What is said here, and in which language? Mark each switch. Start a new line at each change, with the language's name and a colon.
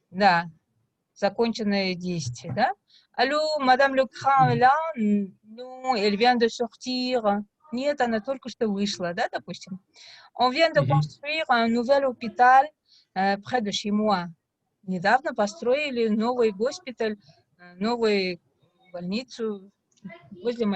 Russian: да, законченное действие, да.
French: Allô, Madame Lecran est là? Non, elle vient de sortir.
Russian: Нет, она только что вышла, да, допустим.
French: On vient de construire un nouvel hôpital près de chez moi.
Russian: Недавно построили новый госпиталь, новую больницу возле